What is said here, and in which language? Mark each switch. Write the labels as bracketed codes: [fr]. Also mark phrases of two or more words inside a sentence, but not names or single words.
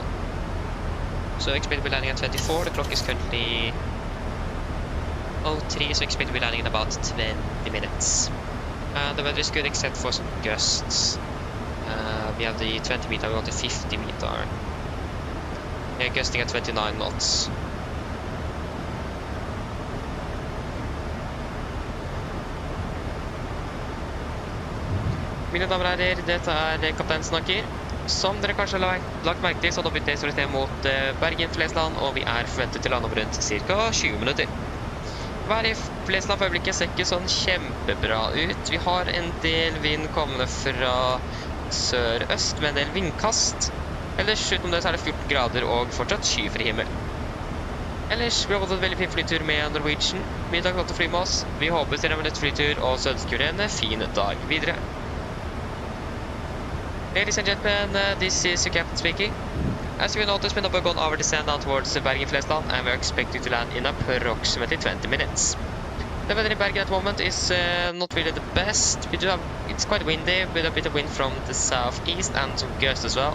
[en] So expect to be landing at 24. The clock is currently 03, so expect to be landing in about 20 minutes. The weather is good except for some gusts. We have the 20 meter, we got the 50 meter. We are gusting at 29 knots. [no] Mine damer og herrer, dette kaptein snakker. Som dere kanskje har lagt merke til, så har vi SRT mot Bergen, Flesland, og vi er forventet til å lande om rundt ca. 20 minutter. Været i Flesland for øyeblikket ser ikke sånn kjempebra ut. Vi har en del vind kommende fra sør-øst med en del vindkast. Ellers utenom det så er det 14 grader og fortsatt skyfri himmel. Ellers, vi har fått en veldig fin flytur med Norwegian. Mye takk for å fly med oss. Vi håper dere har en lett flytur, og så ønsker vi en fin dag videre. [en] Ladies and gentlemen, this is your captain speaking. As you will notice, we have gone over descent down towards Bergen, Flesland, and we are expecting to land in approximately 20 minutes. The weather in Bergen at the moment is not really the best. It's quite windy with a bit of wind from the southeast and some gusts as well.